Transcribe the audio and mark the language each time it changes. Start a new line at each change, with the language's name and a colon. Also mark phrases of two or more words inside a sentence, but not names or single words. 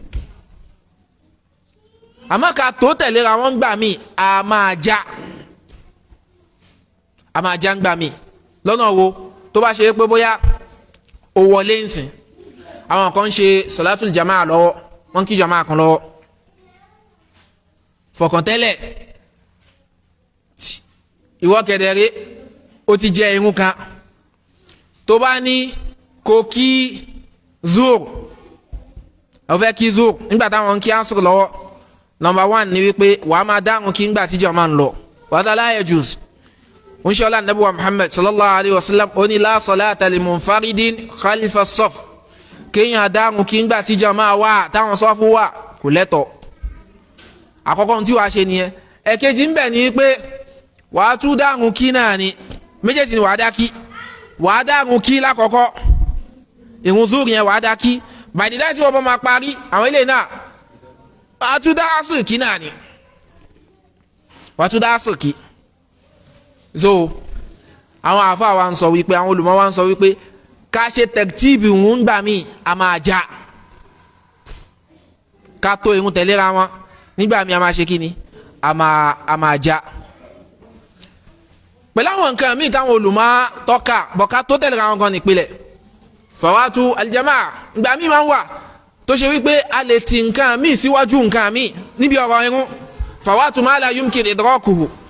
Yoruba: àmọ́ ká tó tẹ̀léra wọn gbà mí a máa já ń gbà mí lọ́nà wo tó bá ṣe pé bóyá ó wọlé nsìn àwọn kan ń ṣe
Arabic: صلاة الجماعة
Yoruba: lọ́wọ́ wọ́n kí jamaa kan lọ́wọ́ fọkàntẹ́lẹ̀ ìwọ kẹ̀dẹ̀rẹ́ ó ti jẹ irun kan tó bá ní kó kí zuhr ó fẹ́ kí zuhr nígbà táwọn ń kí asr lọ́wọ́
English: number one
Yoruba: ni wípé wàá máa dáhùn kí ngbà tíjọ́ máa ń lọ wàá
Arabic: لا يجوز
Yoruba: oníṣẹ́ ọlá nàbí wa Muhammad
Arabic: صلى الله عليه وسلم
Yoruba: ó ní
Arabic: لا صلاة لمنفرد خلف الصف
Yoruba: kéèyàn dáhùn kí ngbà tíjọ́ máa wà táwọn sọ́fù wà kò lẹ́tọ̀ àkọ́kọ́ tí wàá ṣe nìyẹn ẹ̀kejì ń bẹ̀ ni pé wàá tún dáhùn kí náà ni méjèèjì ni wàá dá kí wàá dáhùn kí lákọ̀ọ́kọ́ ìrun zuhr yẹn wàá dá kí
English: by the time
Yoruba: tí wọ́n bá máa parí àwọn ilé náà wàá tún dá asr kí náà ni wàá tún dá asr kí so àwọn àfáà wa ń sọ wípé àwọn olùmọ̀ wa ń sọ wípé ká ṣe tẹ̀tíìbì ń gbà mí a máa já ká tó irun tẹ̀léra wọn nígbà mí a máa ṣe kí ni a máa já pẹ̀lú àwọn nǹkan míì táwọn olùmọ̀ tọ́ka bọ̀ ká tó tẹ̀léra wọn gan nípìnlẹ̀
Arabic: فوات الجماعة
Yoruba: ìgbà míì máa ń wà tó ṣe wípé a lè ti nǹkan míì síwájú nǹkan míì níbi ọ̀rọ̀ irun
Arabic: فوات ما لا يمكن إدراكه